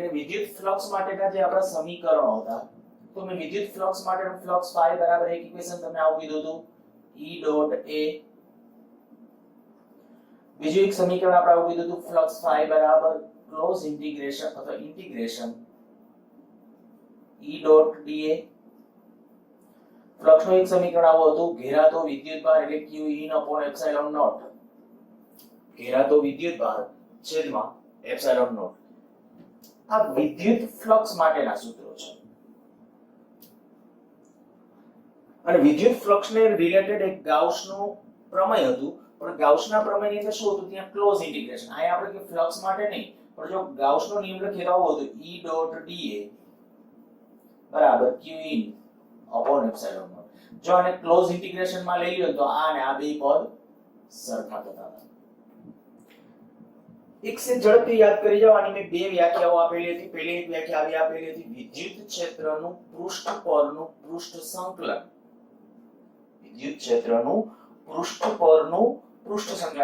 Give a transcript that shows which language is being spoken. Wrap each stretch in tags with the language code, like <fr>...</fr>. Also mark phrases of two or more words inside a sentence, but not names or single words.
<gu>અને વિદ્યુત ફ્લક્સ માટેના જે આપણા સમીકરણો હતા, તો મેં વિદ્યુત ફ્લક્સ માટેનું ફ્લક્સ ફાઈ બરાબર એક ઇક્વેશન તમને આવું કીધું હતું,</gu> <en>E dot A.</en> <gu>બીજું એક સમીકરણ આપણે આવું કીધું હતું, ફ્લક્સ ફાઈ બરાબર</gu> <en>close integration</en> <gu>અથવા ઇન્ટિગ્રેશન</gu> <en>E dot dA.</en> <gu>ફ્લક્સ નું એક સમીકરણ આવું હતું, ઘેરાતો વિદ્યુતભાર એટલે</gu> <en>Q in upon epsilon naught.</en> <gu>ઘેરાતો વિદ્યુતભાર છેદમાં એપ્સિલોન નોટ. આ વિદ્યુત ફ્લક્સ માટેના સૂત્રો છે. અને વિદ્યુત ફ્લક્સને રિલેટેડ એક ગાઉસનું પ્રમેય હતું, પણ ગાઉસના પ્રમેયની અંદર શું હતું, ત્યાં</gu> <en>close integration.</en> <gu>અહીંયા આપણે કે ફ્લક્સ માટે નહીં, પણ જો ગાઉસનો નિયમ લખીએ તો આવો હતો,</gu> <en>E dot dA</en> <gu>બરાબર</gu> <en>Q in upon epsilon naught.</en> <gu>જો આને</gu> <en>close integration</en> <gu>માં લઈ લ્યો તો આ અને આ બે પદ સરખા થતા હતા. એક સે ઝડપથી યાદ કરી જાઓ. આની મેં બે વ્યાખ્યાઓ આપેલી હતી. પહેલી એક વ્યાખ્યા આવી આપેલી હતી, વિદ્યુત ક્ષેત્રનું પૃષ્ઠ પરનું પૃષ્ઠ સંકલન. વિદ્યુત ક્ષેત્રનું પૃષ્ઠ પરનું પૃષ્ઠ સંકલન.</gu>